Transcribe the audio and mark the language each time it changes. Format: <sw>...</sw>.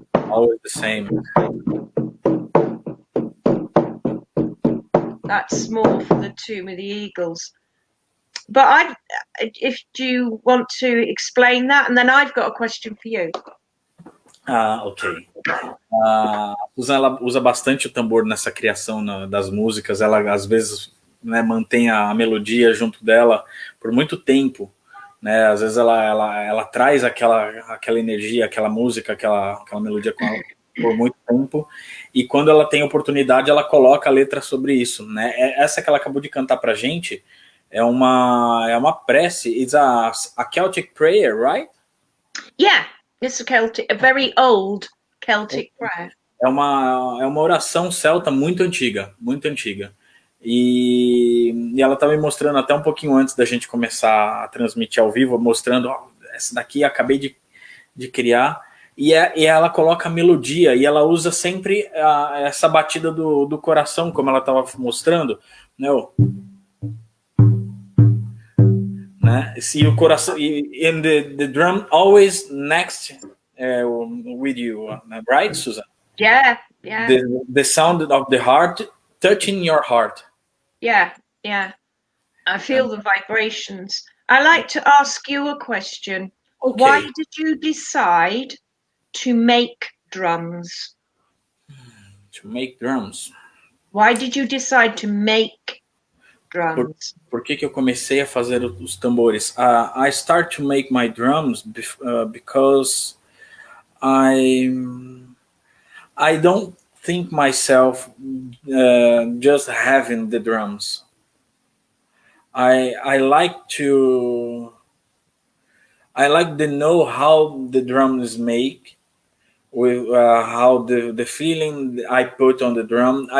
<en>always the same. That's more for the Tomb of the Eagles. But if you want to explain that, and then I've got a question for you. Ok.</en> <pt>Susan, ela usa bastante o tambor nessa criação das músicas. Ela, às vezes, né, mantém a melodia junto dela por muito tempo. Né? Às vezes ela traz aquela energia, aquela música, aquela melodia com ela por muito tempo. E quando ela tem oportunidade, ela coloca a letra sobre isso. Né? Essa que ela acabou de cantar pra gente é uma prece.</pt> <en>It's a Celtic prayer, right? Yeah. It's a very old Celtic prayer.</en> <pt>É uma oração celta muito antiga. E ela estava me mostrando até um pouquinho antes da gente começar a transmitir ao vivo, mostrando, essa daqui acabei de criar. E ela coloca a melodia, e ela usa sempre essa batida do coração, como ela estava mostrando. Né? Se o coração,</pt> <en>and the drum always next with you, right, Susan? Yeah. The sound of the heart touching your heart. Yeah. I feel the vibrations. I like to ask you a question. Okay. Why did you decide to make drums? To make drums. Why did you decide to make drums?</en> <pt>Por que eu comecei a fazer os tambores?</pt> <en>I start to make my drums because I don't think myself just having the drums. I like to know how the drum is made, with how the feeling I put on the drum.</en>